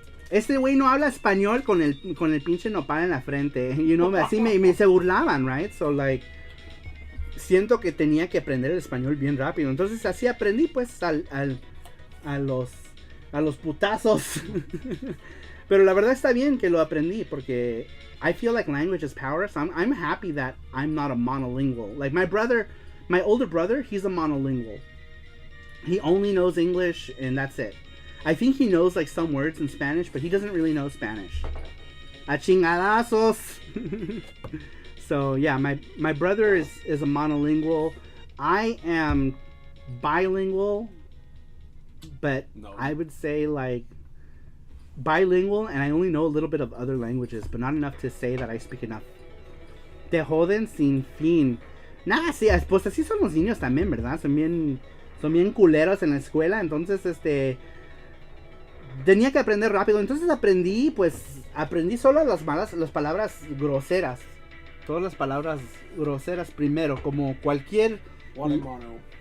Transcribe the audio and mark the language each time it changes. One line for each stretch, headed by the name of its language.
Spanish: Este güey no habla español con el pinche nopal en la frente.
English: You know,
Spanish: así se burlaban,
English: right? So like,
Spanish: siento que tenía que aprender el español bien rápido. Entonces así aprendí pues a los putazos. Pero la verdad está bien que lo aprendí, porque
English: I feel like language is power. So I'm happy that I'm not a monolingual. Like my older brother, he's a monolingual. He only knows English and that's it. I think he knows like some words in Spanish, but he doesn't really know Spanish.
Spanish: A chingadazos.
English: So yeah, my brother is a monolingual. I am bilingual, but no. I would say like bilingual, and I only know a little bit of other languages, but not enough to say that I speak enough.
Spanish: Te joden sin fin. Nah, sí, pues así son los niños también, ¿verdad? Son bien culeros en la escuela, entonces tenía que aprender rápido. Entonces aprendí solo las palabras groseras. Todas las palabras groseras primero, como cualquier lenguaje.